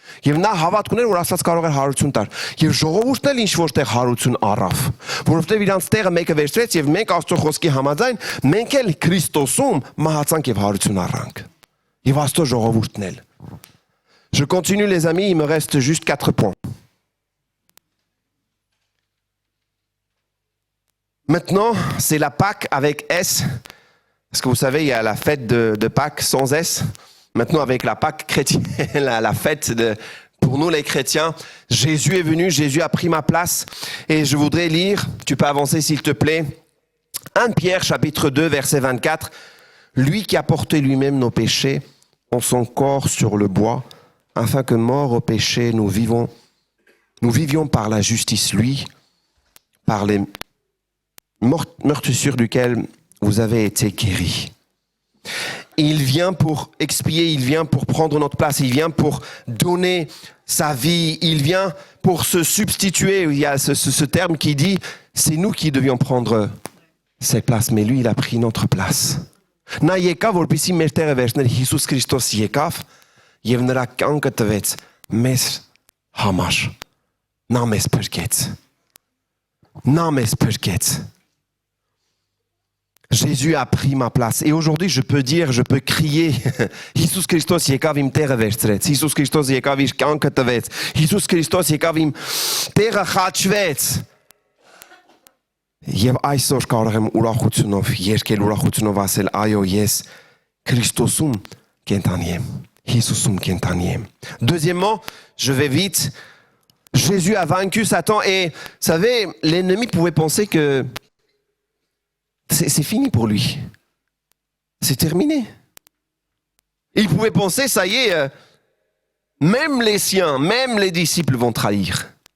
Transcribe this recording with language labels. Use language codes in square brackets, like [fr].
[hy] Եվ նա հավատք ուներ, որ Աստված կարող է հարություն տար։ Եվ ժողովուրդն էլ ինչ որտեղ հարություն առավ, որովհետև իրանց տեղը մեկը վերցրեց եւ մենք Աստծո խոսքի համաձայն մենք էլ Քրիստոսում մահացանք եւ հարություն առանք։ Եվ Աստծո ժողովուրդն էլ։ [fr] Je continue les amis, il me reste juste 4 points. Maintenant, c'est la Pâque avec S. Parce que vous savez, il y a la fête de Pâques sans S. Maintenant, avec la Pâque chrétienne, la fête pour nous les chrétiens, Jésus est venu, Jésus a pris ma place. Et je voudrais lire, tu peux avancer s'il te plaît, 1 Pierre chapitre 2 verset 24. Lui qui a porté lui-même nos péchés en son corps sur le bois, afin que mort au péché, nous vivions par la justice, lui, par les meurtrissures duquel vous avez été guéris. Il vient pour expier, il vient pour prendre notre place, il vient pour donner sa vie, il vient pour se substituer. Il y a ce terme qui dit, c'est nous qui devions prendre cette place, mais lui, il a pris notre place. [hy] Նա եկավ, որպեսզի մեր տեղը վերցներ, Հիսուս Քրիստոս եկավ եւ նրա կյանքը տվեց մեզ համար։ Նա մեզ փրկեց։ Նա մեզ փրկեց։ [fr] Jésus a pris ma place. Et aujourd'hui, je peux dire, je peux crier, [hy] Հիսուս Քրիստոս եկավ իմ տեղը վերցրեց։ Հիսուս Քրիստոս եկավ իր կյանքը տվեց։ Հիսուս Քրիստոս եկավ իմ տեղը խաչվեց։ Եվ այսօր կարող եմ ուրախությունով երգել, ուրախությունով ասել, այո, ես Քրիստոսում կենթանի եմ, Հիսուսում կենթանի եմ։ [fr] Deuxièmement, je vais vite. Jésus a vaincu Satan et, vous savez, l'ennemi pouvait penser que c'est fini pour lui. C'est terminé. Il pouvait penser, ça y est, même les siens, même les disciples vont trahir.